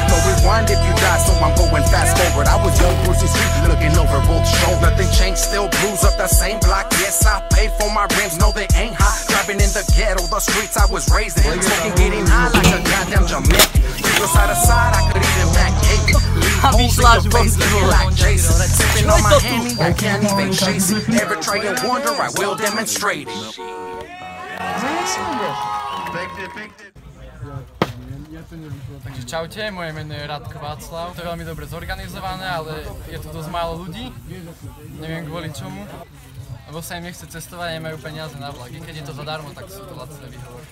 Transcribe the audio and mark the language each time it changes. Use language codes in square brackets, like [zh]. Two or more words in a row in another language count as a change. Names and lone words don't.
[en] No rewind if you die, so I'm going fast forward. I was young, Brucey Street, looking over both shoulders. Nothing changed, still blues up the same block. Yes, I paid for my rims, no, they ain't hot. Driving in the ghetto, the streets I was raised in. Smoking, getting high like a goddamn Jamaican. People side to side, I could even back cake. [sk] A vyšla až von z toho. [en] Sipping on my Henny, I can't even chase it. Ever try and wonder, I will demonstrate it. [sk] Takže čaute, moje meno je Radko Václav. To je veľmi dobre zorganizované, ale je tu dosť málo ľudí. Neviem kvôli čomu. Lebo sa im nechce cestovať, nemajú peniaze na vlak. I keď je to zadarmo, tak sú to lacné výhovorky.